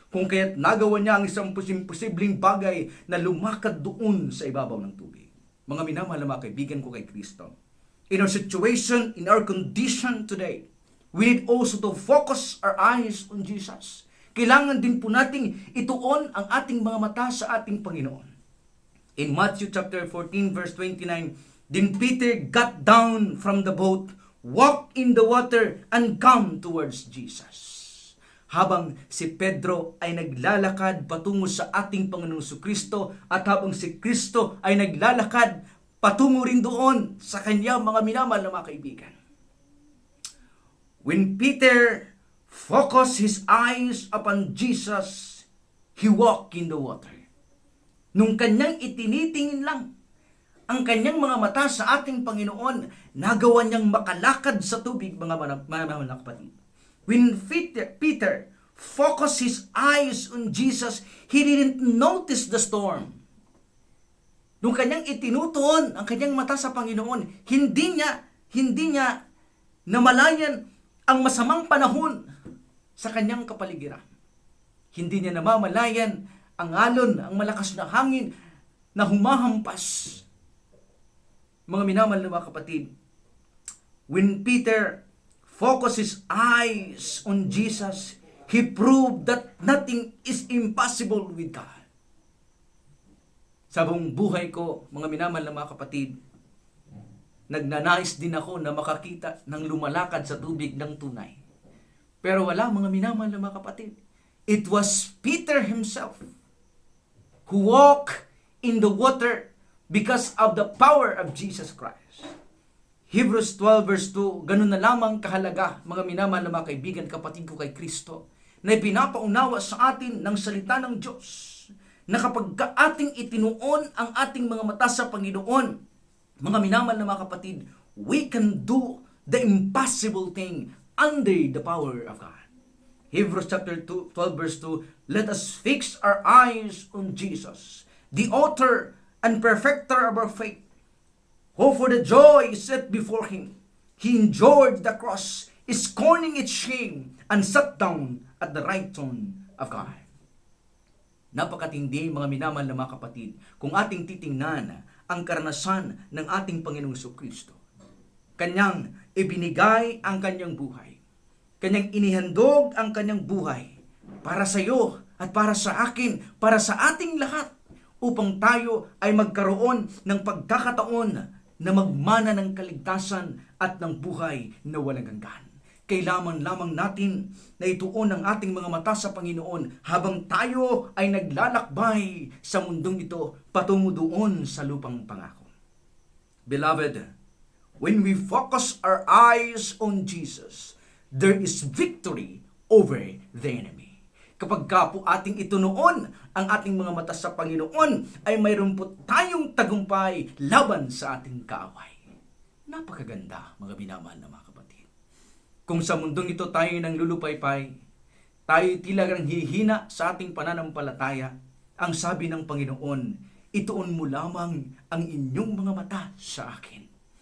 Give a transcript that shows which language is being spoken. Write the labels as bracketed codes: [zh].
[tl] Kung kaya't nagawa niya ang isang posibleng bagay na lumakad doon sa ibabaw ng tubig. Mga minamahal na mga kaibigan ko kay Kristo, [en] in our situation, in our condition today, we need also to focus our eyes on Jesus. [tl] Kailangan din po nating ituon ang ating mga mata sa ating Panginoon. [en] In Matthew chapter 14 verse 29, then Peter got down from the boat, walked in the water, and come towards Jesus. [tl] Habang si Pedro ay naglalakad patungo sa ating Panginoong Kristo at habang si Kristo ay naglalakad patungo rin doon sa kanya, mga minamahal na mga kaibigan. [en] When Peter focused his eyes upon Jesus, he walked in the water. [tl] Nung kanyang itinitingin lang ang kanyang mga mata sa ating Panginoon, nagawa niyang makalakad sa tubig, mga minamahal na kapatid. [en] When Peter focused his eyes on Jesus, he didn't notice the storm. [tl] Nung kanyang itinutuon ang kanyang mata sa Panginoon, hindi niya namalayan ang masamang panahon sa kanyang kapaligiran. Hindi niya namamalayan ang alon, ang malakas na hangin na humahampas. Mga minamahal na mga kapatid, [en] when Peter focused his eyes on Jesus, he proved that nothing is impossible with God. [tl] Sa buong buhay ko, mga minamahal na mga kapatid, nagnanais din ako na makakita ng lumalakad sa tubig ng tunay. Pero wala, mga minamahal na mga kapatid. [en] It was Peter himself who walked in the water because of the power of Jesus Christ. [tl] Hebrews 12 verse 2, ganun na lamang kahalaga, mga minamahal na mga kaibigan, kapatid ko kay Kristo, na ipinapaunawa sa atin ng salita ng Diyos, na kapag ating itinuon ang ating mga mata sa Panginoon, mga minamahal na mga kapatid, [en] we can do the impossible thing under the power of God. Hebrews chapter 12 verse 2, let us fix our eyes on Jesus, the author and perfecter of our faith, who for the joy set before him, he endured the cross, scorning its shame, and sat down at the right hand of God. [tl] Napakatindi, mga minamahal na mga kapatid, kung ating titingnan ang karanasan ng ating Panginoong Jesucristo. Kanyang ibinigay ang kanyang buhay. Kanyang inihandog ang kanyang buhay para sa iyo at para sa akin, para sa ating lahat, upang tayo ay magkaroon ng pagkakataon na magmana ng kaligtasan at ng buhay na walang hanggan. Kailangan lamang natin na ituon ang ating mga mata sa Panginoon habang tayo ay naglalakbay sa mundong ito patungo doon sa lupang pangako. [en] Beloved, when we focus our eyes on Jesus, there is victory over the enemy. [tl] Kapag ka po ating itunoon ang ating mga mata sa Panginoon, ay mayroon po tayong tagumpay laban sa ating kaaway. Napakaganda, mga minamahal na mga kapatid. Kung sa mundong ito tayo nang lulupaypay, tayo talagang hihina sa ating pananampalataya, ang sabi ng Panginoon, ituon mo lamang ang inyong mga mata sa akin.